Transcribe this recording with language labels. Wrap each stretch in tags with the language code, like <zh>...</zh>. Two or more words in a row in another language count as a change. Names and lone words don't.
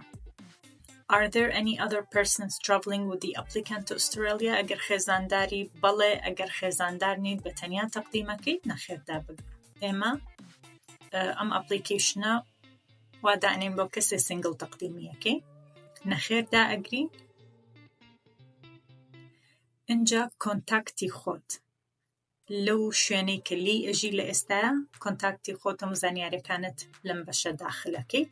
<en>Are there any other persons travelling with the applicant to Australia؟</en> <ckb>ئەگەر خێزانداری بەڵێ، ئەگەر خێزاندار نیت بە تەنیا تەقدیمەکەیت نەخێر دابگرە. ئێمە ئەم ئەپلیکیشنە وا دانین بۆ کەسێ سنگڵ تەقدیمیەکەی، نەخێر دائەگرین. اینجا کۆنتاکتی خۆت لەو شوێنەی کە لی ئەژی لە ئێستاە، کۆنتاکتی خۆتم زانیاریەکانت لەم بەشە داخلەکەیت.</ckb>